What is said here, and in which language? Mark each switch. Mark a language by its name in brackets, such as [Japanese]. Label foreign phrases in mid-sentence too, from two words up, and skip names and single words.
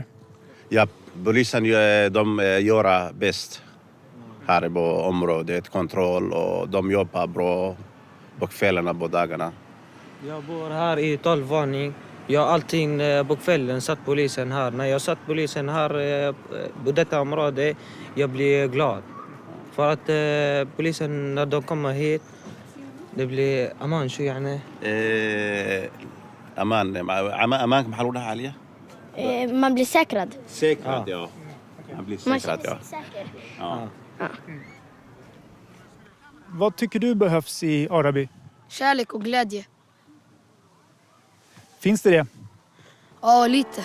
[Swedish] Ja, polisen de gör bäst här på området, kontroll, och de jobbar bra på kvällarna, på dagarna. Jag bor här i 12-våning. Jag har alltid på kvällen satt polisen här. När jag satt polisen här på detta område, jag blir glad. För att polisen, när de kommer hit, det blir aman [Arabic] شو يعني. [Swedish] Aman kan man Alia? Man blir säkrad. Säkrad, ja. Man blir säkrad, ja. Ja. Vad tycker du behövs i Araby? Kärlek och glädje. Finns det? Ja, lite.